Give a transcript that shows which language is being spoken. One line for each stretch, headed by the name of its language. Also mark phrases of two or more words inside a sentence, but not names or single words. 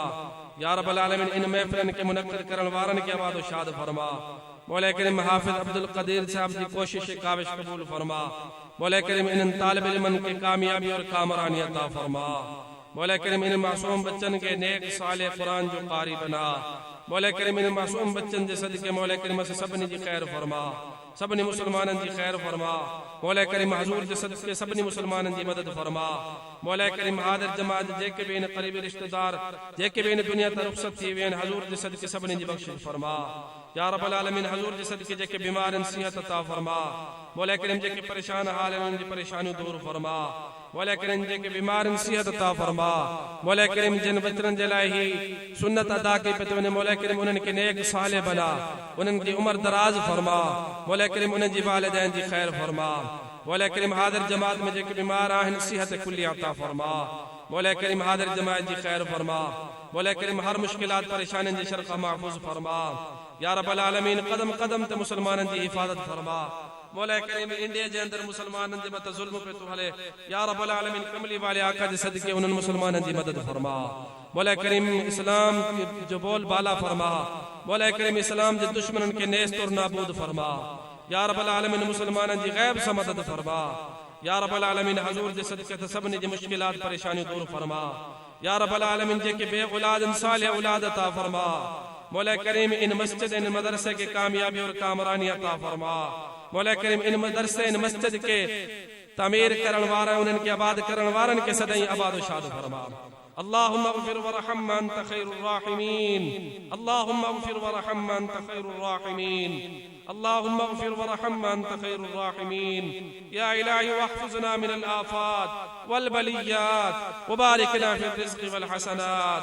Arabic: يا رب العالمين
Sindhi: इन महफिलन के मुनक्किद करने वारन के आबाद व शाद फरमा।
Urdu: मौला करीम हाफिज अब्दुल कदीर साहब की कोशिश काविश कबूल फरमा।
Sindhi: मौला करीम इन तालिब इल्मन के कामयाबी और कामरानी अता फरमा। मौला करीम इन मासूम बच्चन के नेक साले कुरान जो कारी बना। मौला करीम इन मासूम बच्चन जे सदके मौला करीम से सबनी जी खैर फरमा, सबनी मुसलमानन जी खैर फरमा। मौला करीम हजूर जे सदके सबनी मुसलमानन जी मदद फरमा। मौला करीम हादिर जमात जेके भी इन करीबी रिश्तेदार जेके भी इन दुनिया त रुखसत थी वे हजूर जे सदके सबनी जी बख्शिश फरमा।
Arabic: يا رب العالمين
Sindhi: हजूर जे सदके जेके बीमार इन सिहत अता फरमा। मौला करीम जेके परेशान हाल इन जी परेशानी दूर फरमा। मौला करीम जेके बीमार इन सिहत अता फरमा। मौला करीम जिन बचरन जे लाइ ही सुन्नत अदा कई पे तो मौला करीम उन्हनि के नेक साले बना, उन्हनि जी उम्र दराज फरमा। मौला करीम उन्हनि जी वालिदैन जी खैर फरमा। मौला करीम हादिर जमात में जेके बीमार आहिन सिहत कुल्ली अता फरमा। मौला करीम हादिर जमात जी खैर फरमा। मौला करीम हर मुश्किलात परेशानी जी शरक़ महफूज फरमा।
Arabic: يا رب العالمين
Sindhi: कदम कदम ते मुसलमानन जी हिफाजत फरमा। मौला करीम इंडिया जे अंदर मुसलमानन जे मत जुल्म पे तो हले।
Arabic: يا رب العالمين
Sindhi: कमली वाले आका जे सदके उन्हनि मुसलमानन जी मदद फरमा। मौला करीम इस्लाम जो बोल बाला फरमा। मौला करीम इस्लाम जे दुश्मनन के नेस्त और नाबूद फरमा।
Arabic: يا رب العالمين
Sindhi: मुसलमानन जी गैब से मदद फरमा।
Arabic: يا رب العالمين
Sindhi: हजूर जे सदके ते सबनी जी मुश्किलात परेशानी दूर फरमा।
Arabic: يا رب العالمين
Sindhi: जे के बे औलाद साले औलाद अता फरमा। मौला करीम इन मस्जिद इन मदरसे के कामयाबी और कामरानी अता फरमा। मौला करीम इन मदरसे इन मस्जिद के तामीर करण वारा उन्हनि के आबाद करण वारन के सदाई आबाद व शाद फरमा।
Arabic: اللهم اغفر وارحم أنت خير الراحمين. اللهم اغفر وارحم أنت خير الراحمين. اللهم اغفر وارحم أنت خير الراحمين. يا إلهي واحفظنا من الآفات والبليات وبارك لنا في الرزق والحسنات.